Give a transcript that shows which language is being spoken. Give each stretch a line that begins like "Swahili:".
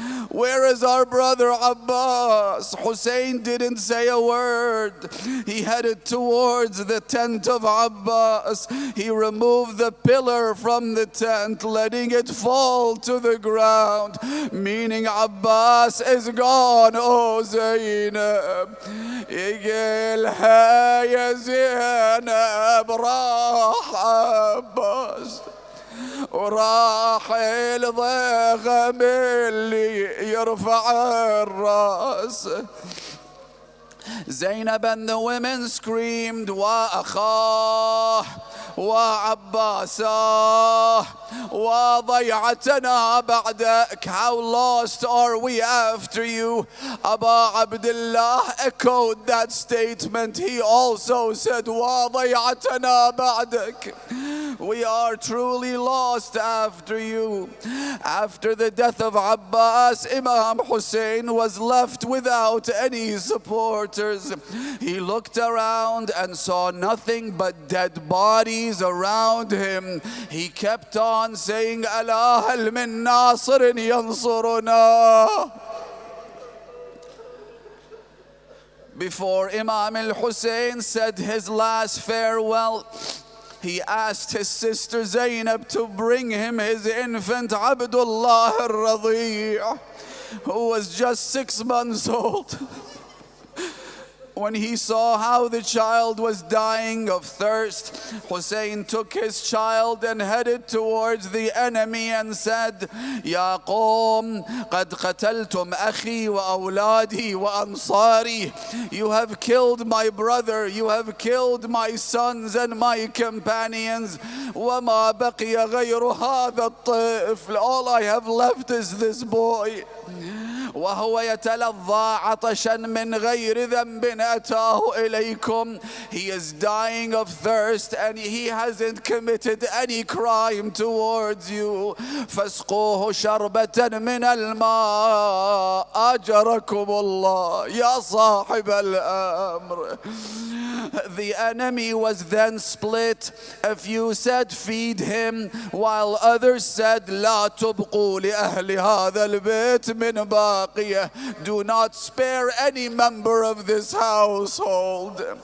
English: Where is our brother Abbas? Hussein didn't say a word. He headed towards the tent of Abbas. He removed the pillar from the tent, letting it fall to the ground, meaning Abbas is gone.
Arabic: Oh Zainab, يقلها يا زينب راح عباس وراح الضغم اللي يرفع الراس.
English: Zainab and the women screamed,
Arabic: وأخاه وعباساه وضيعتنا بعدك.
English: How lost are we after you? Abu Abdullah echoed that statement. He also said,
Arabic: وضيعتنا بعدك.
English: We are truly lost after you. After the death of Abbas, Imam Hussain was left without any supporters. He looked around and saw nothing but dead bodies around him. He kept on saying,
Arabic: ألا هل من ناصر ينصرنا.
English: Before Imam al-Hussein said his last farewell, he asked his sister Zainab to bring him his infant Abdullah al-Radi', who was just 6 months old. When he saw how the child was dying of thirst, Hussein took his child and headed towards the enemy and said,
Arabic: Ya qawm, qad qataltum akhi wa awladi wa ansari.
English: You have killed my brother, you have killed my sons and my companions.
Arabic: وَمَا بَقِيَ غَيْرُ هَذَا الطِّفْلِ.
English: All I have left is this boy.
Arabic: وهو يتلظى عطشا من غير ذنب أتاه إليكم.
English: He is dying of thirst and he hasn't committed any crime towards you.
Arabic: فاسقوه شربة من الماء أجركم الله يا صاحب الأمر.
English: The enemy was then split. A few said feed him, while others said
Arabic: لا تبقوا لأهل هذا البيت من باقية.
English: Do not spare any member of this household.